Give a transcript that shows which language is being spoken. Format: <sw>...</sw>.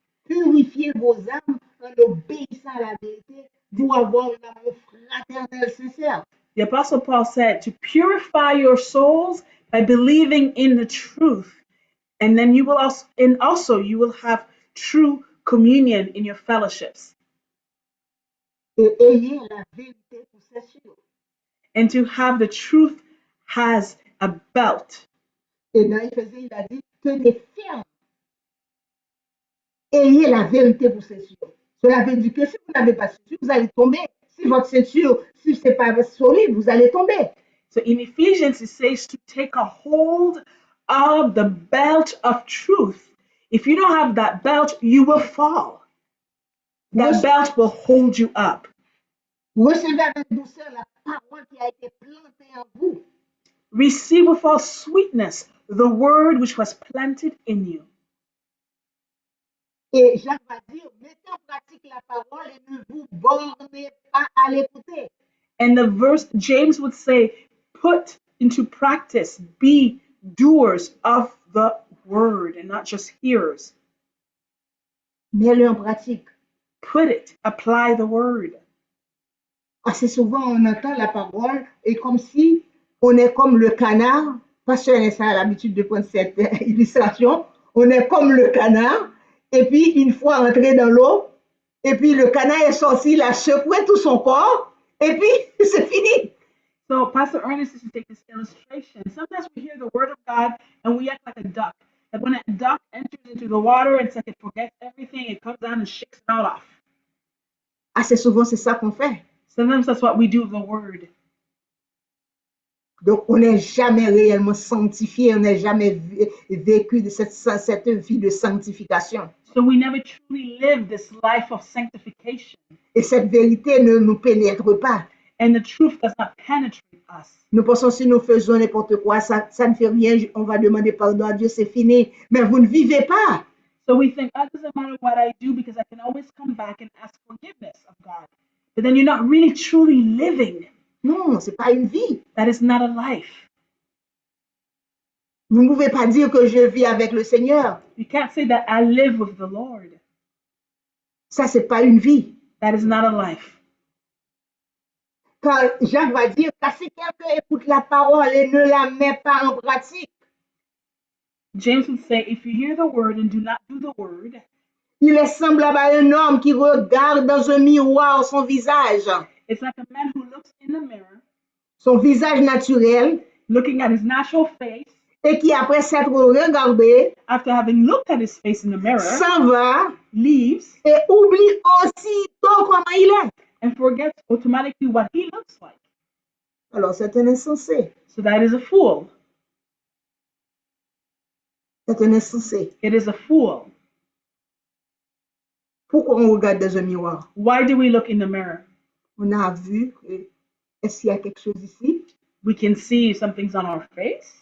<fr>Purifiez vos âmes en obéissant à la vérité pour avoir un amour fraternel sincère.</fr> <en>The Apostle Paul said to purify your souls by believing in the truth, and then you will also you will have true communion in your fellowships.</en> <fr>Et ayez la vérité pour ceinture.</fr> <en>And to have the truth has a belt.</en> <fr>Et dans Éphésiens, il a dit, tenez ferme. Ayez la vérité pour ceinture. Cela veut dire que si vous n'avez pas ceinture, vous allez tomber. Si votre ceinture, si ce n'est pas solide, vous allez tomber.</fr> <en>So in Ephesians, it says to take a hold of the belt of truth. If you don't have that belt, you will fall. That belt will hold you up.</en> <fr>Recevez avec douceur la parole qui a été plantée en vous.</fr> <en>Receive with all sweetness the word which was planted in you.</en> <fr>Et Jacques va dire, mettez en pratique la parole et ne vous bornez pas à l'écouter.</fr> <en>And the verse, James would say, put into practice, be doers of the word and not just hearers.</en> <fr>Mettez-le en pratique.</fr> <en>Put it, apply the word.</en> <fr>Assez souvent, on entend la parole et comme si on est comme le canard. Pasteur Vincent a l'habitude de prendre cette illustration. On est comme le canard. Et puis, une fois entré dans l'eau, et puis le canard est sorti, il a secoué tout son corps, et puis c'est fini.</fr> <en>So Pastor Ernest used to take this illustration. Sometimes we hear the word of God and we act like a duck. Like when a duck enters into the water, it's like it forgets everything, it comes down and shakes it all off.</en> <fr>Assez souvent, c'est ça qu'on fait.</fr> <en>Sometimes that's what we do with the word.</en> <fr>Donc, on n'est jamais réellement sanctifié, on n'est jamais vécu de cette vie de sanctification.</fr> <en>So we never truly live this life of sanctification.</en> <fr>Et cette vérité ne nous pénètre pas.</fr> <en>And the truth does not penetrate us.</en> <fr>Nous pensons si nous faisons n'importe quoi, ça ne fait rien, on va demander pardon à Dieu, c'est fini. Mais vous ne vivez pas.</fr> <en>So we think, oh, it doesn't matter what I do because I can always come back and ask forgiveness of God. But then you're not really truly living.</en> <fr>Non, ce n'est pas une vie.</fr> <en>That is not a life.</en> <fr>Vous ne pouvez pas dire que je vis avec le Seigneur.</fr> <en>You can't say that I live with the Lord.</en> <fr>Ça, ce n'est pas une vie.</fr> <en>That is not a life.</en> <fr>Quand Jacques va dire, car si quelqu'un écoute la parole et ne la met pas en pratique,</fr> <en>James would say, if you hear the word and do not do the word,</en> <fr>il est semblable à un homme qui regarde dans un miroir son visage.</fr> <en>it's like a man who looks in the mirror,</en> <fr>Son visage naturel,</fr> <en>looking at his natural face,</en> <fr>et qui, après s'être regardé,</fr> <en>after having looked at his face in the mirror,</en> <fr>s'en va</fr> <en>leaves</en> <fr>et oublie aussitôt comment il est.</fr> <en>and forgets automatically what he looks like.</en> <fr>Alors, c'est un insensé.</fr> <en>So that is a fool.</en> <fr>C'est un insensé.</fr> <en>It is a fool.</en> <fr>Pourquoi on regarde dans un miroir?</fr> <en>Why do we look in the mirror?</en> <fr>On a vu, est-ce qu'il y a quelque chose ici?</fr> <en>We can see if something's on our face.</en>